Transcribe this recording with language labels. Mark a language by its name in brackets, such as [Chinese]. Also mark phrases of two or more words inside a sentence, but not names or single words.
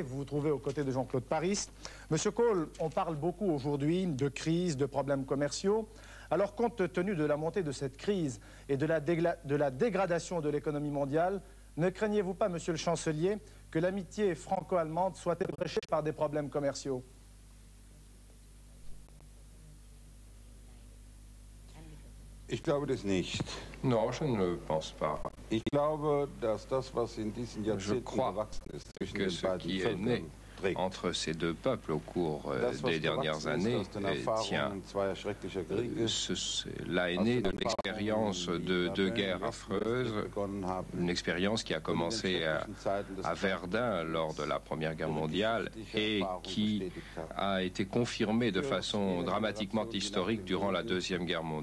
[French] Vous vous trouvez aux côtés de Jean-Claude Paris. Monsieur Kohl, on parle beaucoup aujourd'hui de crise, de problèmes commerciaux. Alors, compte tenu de la montée de cette crise et de la dégradation de l'économie mondiale, ne craignez-vous pas, monsieur le chancelier, que l'amitié franco-allemande soit ébréchée par des problèmes commerciaux? [German] Ich glaube das nicht. [French] Non, je ne le pense pas. [German] Ich glaube, dass das, was in diesen Jahrzehnten gewachsen ist, zwischen [French] que [German] den [French] ce [German] beiden [French] qui est né [German] Völkern trägt. [French] entre ces deux peuples au cours [German] Das, was [French] des dernières [German] gewachsen ist [French] années [German] aus den Erfahrungen zweier schrecklicher Kriege, [French] cela est né de l'expérience de deux guerres affreuses, une expérience qui a commencé à Verdun lors de la Première Guerre mondiale et qui a été confirmée de façon dramatiquement historique durant la Deuxième Guerre mondiale.